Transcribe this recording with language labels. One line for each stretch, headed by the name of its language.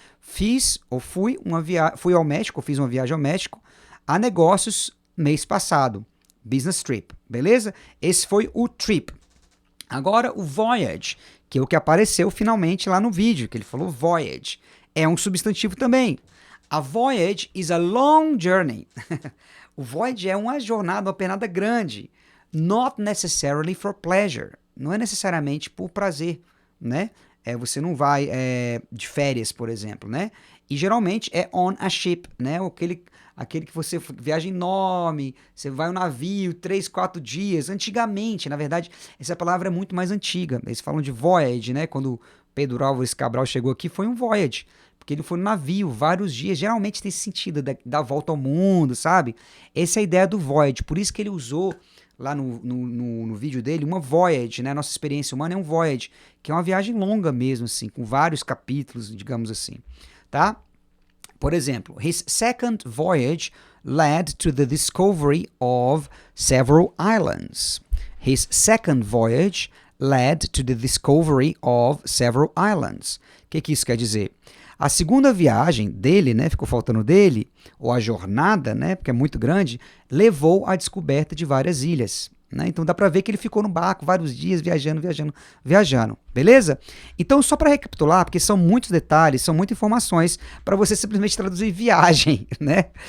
Portuguese: Fui ao México, fiz uma viagem ao México a negócios mês passado. Business trip, beleza? Esse foi o trip. Agora o voyage, que é o que apareceu finalmente lá no vídeo, que ele falou voyage. É um substantivo também.
English: A voyage is a long journey.
Portuguese: O voyage é uma jornada, uma pernada grande.
English: Not necessarily for pleasure.
Portuguese: Não é necessariamente por prazer, né? você não vai de férias, por exemplo, né? E geralmente é
English: on a ship,
Portuguese: né? Aquele que você viaja enorme, você vai um navio, 3, 4 dias. Antigamente, na verdade, essa palavra é muito mais antiga. Eles falam de voyage, né? Quando Pedro Álvares Cabral chegou aqui, foi um voyage. Porque ele foi no navio vários dias. Geralmente tem esse sentido da volta ao mundo, sabe? Essa é a ideia do voyage. Por isso que ele usou lá no vídeo dele uma voyage, né? Nossa experiência humana é um voyage, que é uma viagem longa mesmo, assim, com vários capítulos, digamos assim, tá? Por exemplo,
English: his second voyage led to the discovery of several islands. His second voyage led to the discovery of several islands.
Portuguese: O que isso quer dizer? A segunda viagem dele, né, ficou faltando dele, ou a jornada, né, porque é muito grande, levou à descoberta de várias ilhas. Né? Então dá para ver que ele ficou no barco vários dias viajando, beleza? Então só para recapitular, porque são muitos detalhes, são muitas informações para você simplesmente traduzir viagem, né?